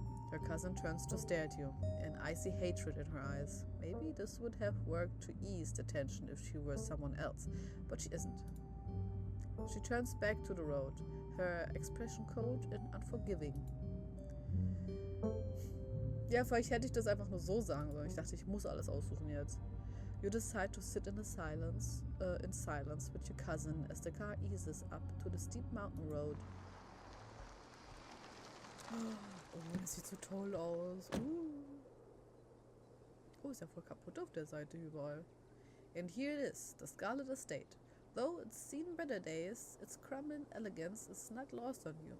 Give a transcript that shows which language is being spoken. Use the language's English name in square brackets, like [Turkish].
[English] Her cousin turns to stare at you, an icy hatred in her eyes. Maybe this would have worked to ease the tension if she were someone else, but she isn't. She turns back to the road, her expression cold and unforgiving. [German] Ja, vielleicht hätte ich das einfach nur so sagen sollen. Ich dachte, ich muss alles aussuchen jetzt. [English] You decide to sit in silence with your cousin as the car eases up to the steep mountain road. [German] Oh, das sieht so toll aus. Oh, ist ja voll kaputt auf der Seite überall. [English] And here it is, the Scarlet Estate. Though it's seen better days, its crumbling elegance is not lost on you.